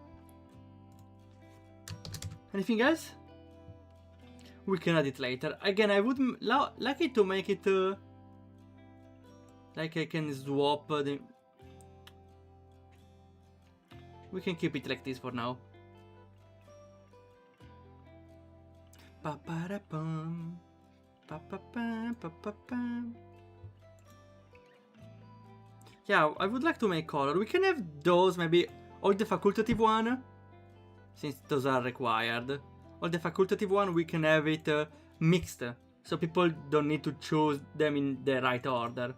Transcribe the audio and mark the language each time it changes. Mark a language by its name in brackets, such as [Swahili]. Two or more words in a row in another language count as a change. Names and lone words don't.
[English] Anything else? We can add it later. Again, I would like it to make it like I can swap the... We can keep it like this for now. Pa-pa-da-pum. Pa-pa-pam, pa-pa-pam. Yeah, I would like to make color. We can have those, maybe all the facultative one, since those are required. All the facultative one, we can have it mixed, so people don't need to choose them in the right order.